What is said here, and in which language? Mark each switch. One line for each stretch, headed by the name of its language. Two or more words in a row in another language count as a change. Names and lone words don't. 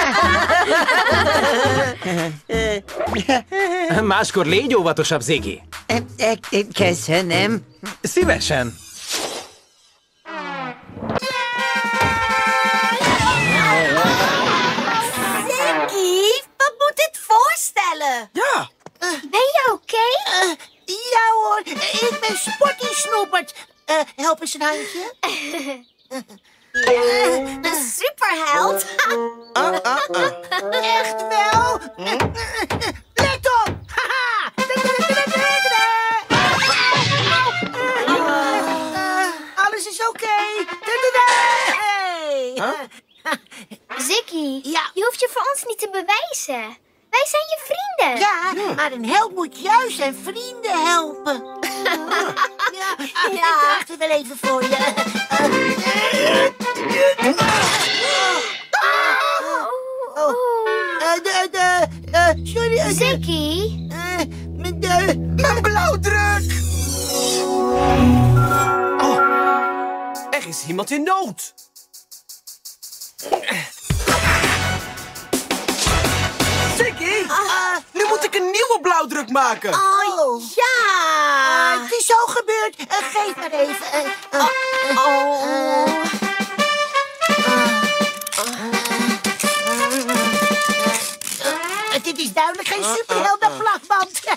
Hungarian: Máskor légy óvatosabb, Ziggy. Köszönöm. Szívesen.
Dutch: Ziggy, wat moet dit voorstellen? Ja. Ben je oké? Ja hoor, ik ben Spotty Snoepert. Help eens een handje. Een superheld. Echt wel? Let op! Alles is oké. Ziggy, je hoeft je voor ons niet te bewijzen. Wij zijn je vrienden. Ja, maar een held moet juist zijn vrienden helpen. Ik wacht er wel even voor je. Sorry. Ziggy? Mijn blauwdruk! Er is iemand in nood. Ziggy, nu moet ik een nieuwe blauwdruk maken. Oh, ja. Het is zo gebeurd. Geef maar even. Dit is duidelijk geen superheldenplakband.